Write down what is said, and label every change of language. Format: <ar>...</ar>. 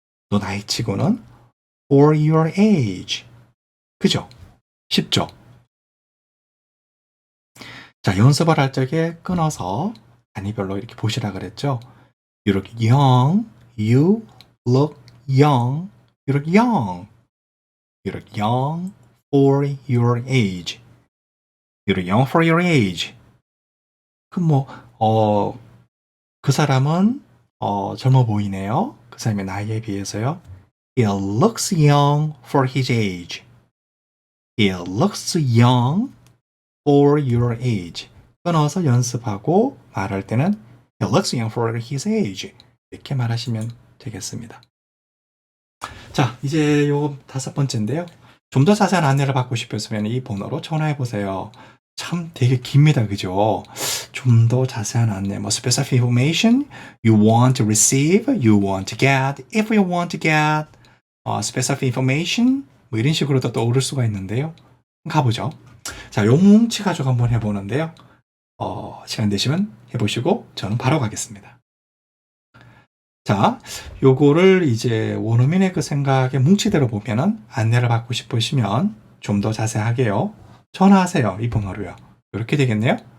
<ko>너 나이치고는</ko> <en>for your age.</en> <ko>그죠? 쉽죠? 자, 연습을 할 적에 끊어서 단위별로 이렇게 보시라 그랬죠?</ko> <en>You look young. You look young. You look young. You look young for your age. You look young for your age.</en> <ko>그럼 그 사람은 젊어 보이네요. 그 사람의 나이에 비해서요.</ko> <en>He looks young for his age. He looks young for your age.</en> <ko>끊어서 연습하고 말할 때는</ko> <en>He looks young for his age.</en> <ko>이렇게 말하시면 되겠습니다. 자, 이제 요 5번째인데요. 좀 더 자세한 안내를 받고 싶으시면 이 번호로 전화해 보세요. 참 되게 깁니다. 그죠? 좀 더 자세한 안내,</ko> <en>specific information you want to receive, you want to get, if you want to get, specific information,</en> <ko>이런 식으로도 떠오를 수가 있는데요. 가보죠. 자, 요 뭉치 가지고 한번 해보는데요. 시간 되시면 해보시고 저는 바로 가겠습니다. 자, 요거를 이제 원어민의 그 생각의 뭉치대로 보면은 안내를 받고 싶으시면 좀 더 자세하게요. 전화하세요. 이 번호로요. 이렇게 되겠네요.</ko>